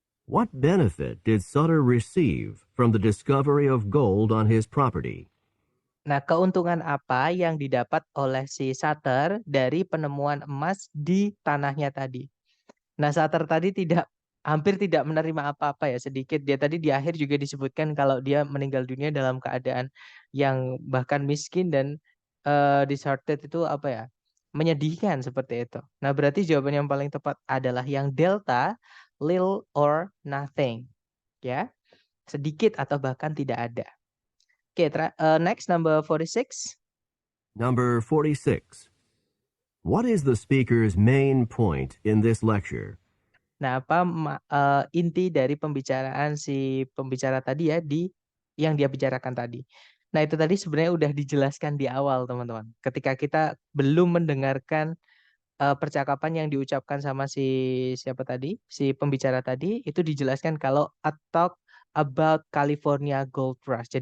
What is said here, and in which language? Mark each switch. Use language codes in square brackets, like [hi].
[en] What benefit did Sutter receive from the discovery of gold on his property? [id] Nah, keuntungan apa yang didapat oleh si Sutter dari penemuan emas di tanahnya tadi? Nah, Sutter tadi hampir tidak menerima apa-apa ya, sedikit. Dia tadi di akhir juga disebutkan kalau dia meninggal dunia dalam keadaan yang bahkan miskin dan disheartened itu apa ya? Menyedihkan seperti itu. Nah, berarti jawaban yang paling tepat adalah yang delta, [en] little or nothing. [id] Ya, sedikit atau bahkan tidak ada. [en] Oke, next number 46. Number 46. What is the speaker's main point in this lecture? [id] Nah, apa inti dari pembicaraan si pembicara tadi ya yang dia bicarakan tadi. Nah, itu tadi sebenarnya udah dijelaskan di awal, teman-teman. Ketika kita belum mendengarkan percakapan yang diucapkan sama siapa tadi, si pembicara tadi, itu dijelaskan kalau [en] a talk about California Gold Rush.